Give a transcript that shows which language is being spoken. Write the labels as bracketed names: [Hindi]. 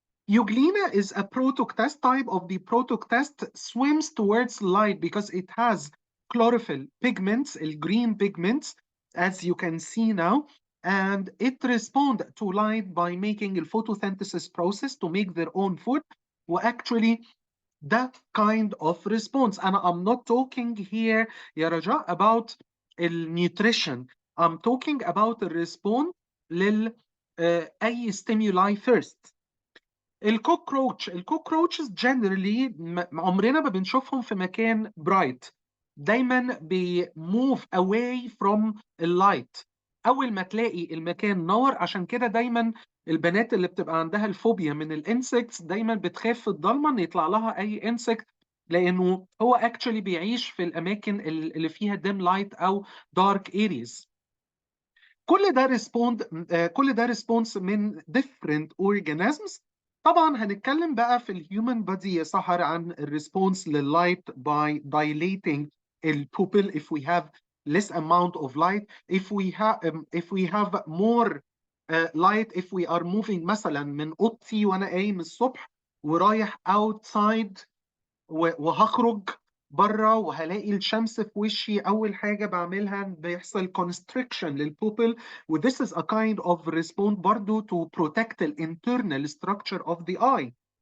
[English] Euglena is a protoctest type of the protoctest, swims towards light because it has chlorophyll pigments, green pigments, as you can see now, and it responds to light by making a photosynthesis process to make their own food. Well, actually, that kind of response. And I'm not talking here, ya Raja, about nutrition. I'm talking about the response [Arabic] لل أي [English] stimuli first. [Arabic] الكوكروتشز جنرالي عمرنا ما بنشوفهم في مكان برايت، دايما [English] بيموف away from اللايت [Arabic] اول ما تلاقي المكان نور. عشان كده دايما البنات اللي بتبقى عندها الفوبيا من الانسكتس دايما بتخاف في الضلمه ان يطلع لها اي انسكت، لانه هو اكشولي بيعيش في الاماكن اللي فيها ديم لايت او دارك اريز. كل ده ريسبونس من [English] different organisms. [Arabic] طبعا هنتكلم بقى في [English] الهيومن بودي [Arabic] يا سحر عن [English] الريسبونس لللايت by dilating البوبل if we have less amount of light, if we have more light, if we are moving [Arabic] مثلا من اوضتي وانا قايم الصبح ورايح outside وهخرج بره وهلاقي الشمس في وشي، اول حاجه بعملها بيحصل constriction للبوبل، و [English] this is a kind of response [Arabic] برضو [English] to protect the internal structure of the eye.